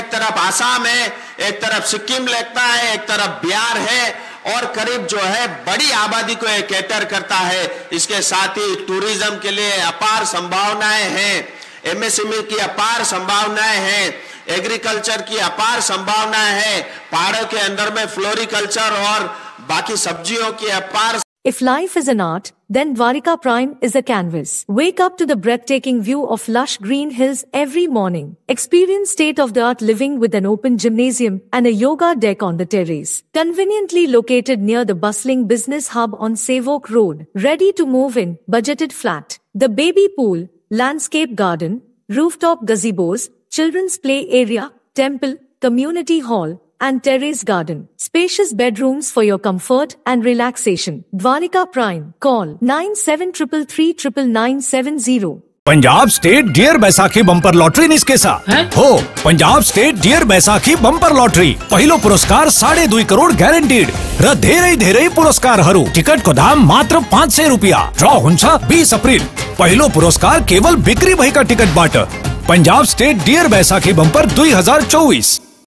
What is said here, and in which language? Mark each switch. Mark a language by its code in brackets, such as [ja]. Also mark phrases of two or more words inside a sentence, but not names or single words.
[hi] एक तरफ आसाम है, एक तरफ सिक्किम लगता है, एक तरफ बिहार है, और करीब जो है बड़ी आबादी को ये कैटर करता है। इसके साथ ही टूरिज्म के लिए अपार संभावनाएं हैं, एमएसएमई की अपार संभावनाएं हैं, एग्रीकल्चर की अपार संभावनाएं हैं, पहाड़ों के अंदर में फ्लोरिकल्चर और बाकी सब्जियों की अपार। [en] If life is an art, then Dwarika Prime is a canvas. Wake up to the breathtaking view of lush green hills every morning. Experience state-of-the-art living with an open gymnasium and a yoga deck on the terrace. Conveniently located near the bustling business hub on Savok Road. Ready to move in, budgeted flat. The baby pool, landscape garden, rooftop gazebos, children's play area, temple, community hall, and terrace garden. Spacious bedrooms for your comfort and relaxation. Dwarika Prime. Call 9733399970. [ne] पंजाब स्टेट डियर बैसाखी बम्पर लॉटरी निस्केसा हो। पंजाब स्टेट डियर बैसाखी बम्पर लॉटरी पहिलो पुरस्कार 2.5 करोड़ ग्यारेंटीड र धेरै पुरस्कार हरू। टिकट को दाम मात्र 500 रुपया। ड्रॉ हुन्छ 20 अप्रिल। पहिलो पुरस्कार केवल बिक्री भएका टिकट बाट। पंजाब स्टेट डियर बैसाखी बम्पर 2024।